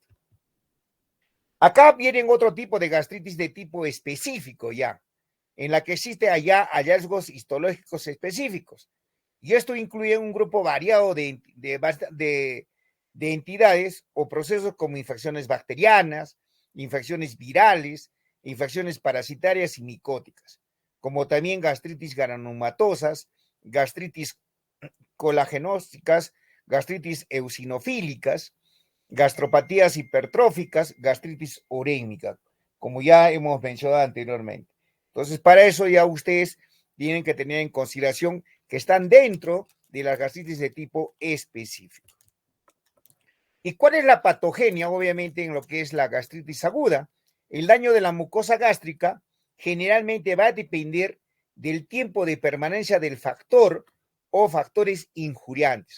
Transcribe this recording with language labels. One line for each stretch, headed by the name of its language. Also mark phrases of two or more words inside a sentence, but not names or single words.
Spanish: Acá vienen otro tipo de gastritis de tipo específico ya, en la que existe allá hallazgos histológicos específicos. Y esto incluye un grupo variado de entidades o procesos como infecciones bacterianas, infecciones virales, infecciones parasitarias y micóticas, como también gastritis granulomatosas, gastritis colagenósticas, gastritis eosinofílicas, gastropatías hipertróficas, gastritis urémica, como ya hemos mencionado anteriormente. Entonces, para eso ya ustedes tienen que tener en consideración que están dentro de las gastritis de tipo específico. ¿Y cuál es la patogenia, obviamente, en lo que es la gastritis aguda? El daño de la mucosa gástrica generalmente va a depender del tiempo de permanencia del factor o factores injuriantes.